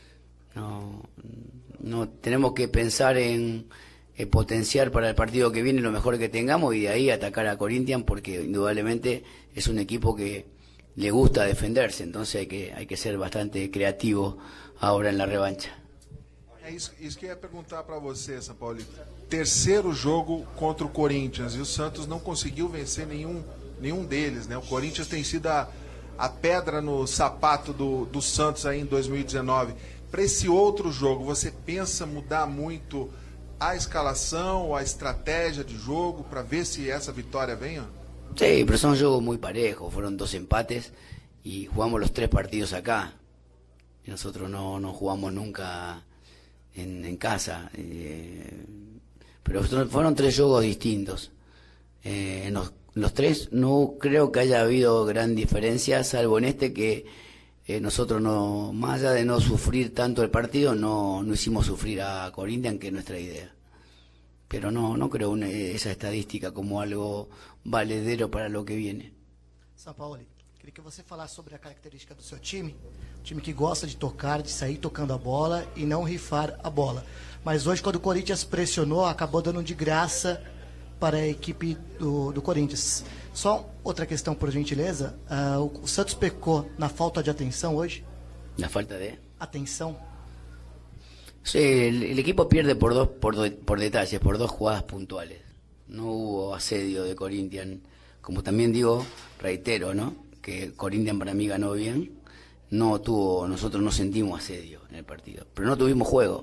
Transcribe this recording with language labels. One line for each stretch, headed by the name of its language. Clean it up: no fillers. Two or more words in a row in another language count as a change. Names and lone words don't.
Spanish: No tenemos que pensar en potenciar para el partido que viene lo mejor que tengamos y de ahí atacar a Corinthians, porque indudablemente es un equipo que le gusta defenderse, entonces hay que ser bastante creativo ahora en la revancha.
Portuguese: É isso que eu ia perguntar para você, São Paulo. Terceiro jogo contra o Corinthians e o Santos não conseguiu vencer nenhum deles, né? O Corinthians tem sido a pedra no sapato do Santos aí em 2019. Para esse outro jogo, você pensa mudar muito a escalação, a estratégia de jogo para ver se essa vitória venha?
Spanish: Sí, pero son juegos muy parejos, fueron 2 empates y jugamos los 3 partidos acá. Y nosotros no jugamos nunca en casa, pero fueron 3 juegos distintos. Los 3 no creo que haya habido gran diferencia, salvo en este que nosotros no, más allá de no sufrir tanto el partido, no hicimos sufrir a Corinthians, que es nuestra idea. Pero no creo esa estadística como algo valedero para lo que viene.
Portuguese: São Paulo, queria que você falasse sobre a característica do seu time, um time que gosta de tocar, de sair tocando a bola e não rifar a bola. Mas hoje, quando o Corinthians pressionou, acabou dando de graça para a equipe do Corinthians. Só outra questão, por gentileza, o Santos pecou na falta de atenção hoje?
Spanish: ¿La falta de?
Portuguese: Atenção.
Spanish: Sí, el equipo pierde por detalles, por 2 jugadas puntuales. No hubo asedio de Corinthians. Como también digo, reitero, ¿no?, que Corinthians para mí ganó bien. Nosotros no sentimos asedio en el partido, pero no tuvimos juego.